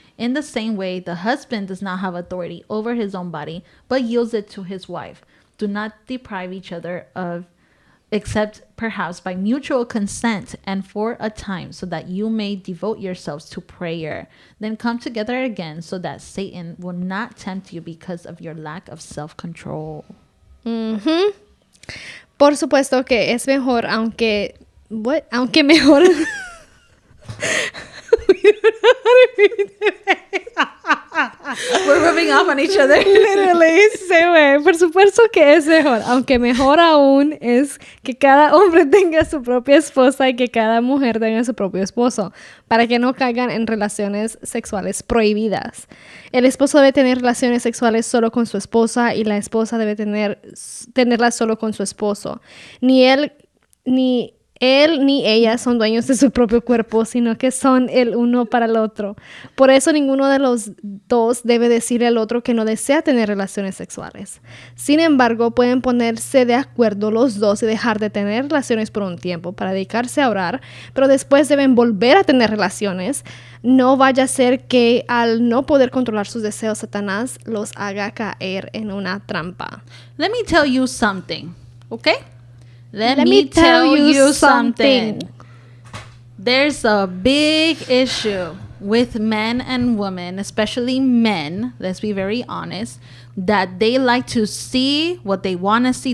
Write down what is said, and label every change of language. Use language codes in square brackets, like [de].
[en] In the same way, the husband does not have authority over his own body, but yields it to his wife. Do not deprive each other of, except perhaps by mutual consent and for a time, so that you may devote yourselves to prayer. Then come together again, so that Satan will not tempt you because of your lack of self-control. [es] Por supuesto que es mejor, aunque mejor. [en] We're rubbing off on each other. Literally, [es] se ve. Por supuesto que es mejor. Aunque mejor aún es que cada hombre tenga su propia esposa y que cada mujer tenga su propio esposo, para que no caigan en relaciones sexuales prohibidas. El esposo debe tener relaciones sexuales solo con su esposa y la esposa debe tenerlas solo con su esposo. Ni él ni ella son dueños de su propio cuerpo, sino que son el uno para el otro. Por eso ninguno de los dos debe decirle al otro que no desea tener relaciones sexuales. Sin embargo, pueden ponerse de acuerdo los dos y dejar de tener relaciones por un tiempo para dedicarse a orar, pero después deben volver a tener relaciones no vaya a ser que al no poder controlar sus deseos, Satanás los haga caer en una trampa. [en] Let me tell you something, okay? Let me tell you something. There's a big issue with men and women, especially men, let's be very honest, that they like to see what they want to see.